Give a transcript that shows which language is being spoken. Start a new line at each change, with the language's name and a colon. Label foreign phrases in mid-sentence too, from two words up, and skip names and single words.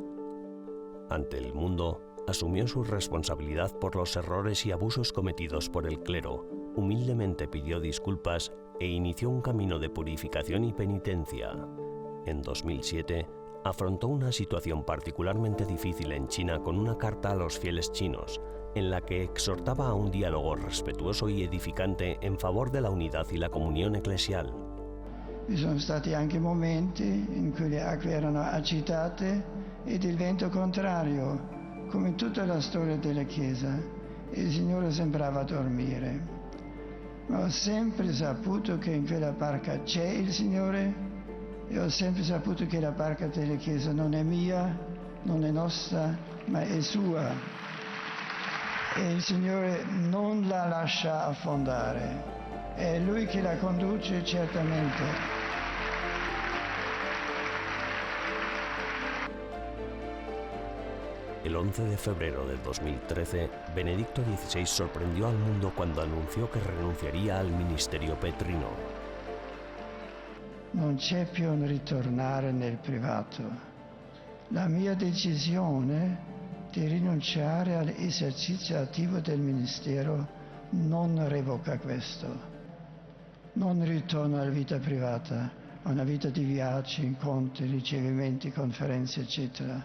Spanish: Ante el mundo, asumió su responsabilidad por los errores y abusos cometidos por el clero, humildemente pidió disculpas e inició un camino de purificación y penitencia. En 2007, afrontó una situación particularmente difícil en China con una carta a los fieles chinos, en la que exhortaba a un diálogo respetuoso y edificante en favor de la unidad y la comunión eclesial.
Italian: Vi sono stati anche momenti in cui le acque erano agitate ed il vento contrario, come in tutta la storia della Chiesa, e il Signore sembrava dormire. Ma ho sempre saputo che in quella barca c'è il Signore, e ho sempre saputo che la barca della Chiesa non è mia, non è nostra, ma è sua. E il Signore non la lascia affondare. È Lui che la conduce certamente.
Spanish: El 11 de febrero de 2013, Benedicto XVI sorprendió al mundo cuando anunció que renunciaría al ministerio petrino.
Italian: Non c'è più un ritornare nel privato. La mia decisione di rinunciare all'esercizio attivo del ministero non revoca questo. Non ritorno alla vita privata, a una vita di viaggi, incontri, ricevimenti, conferenze, eccetera.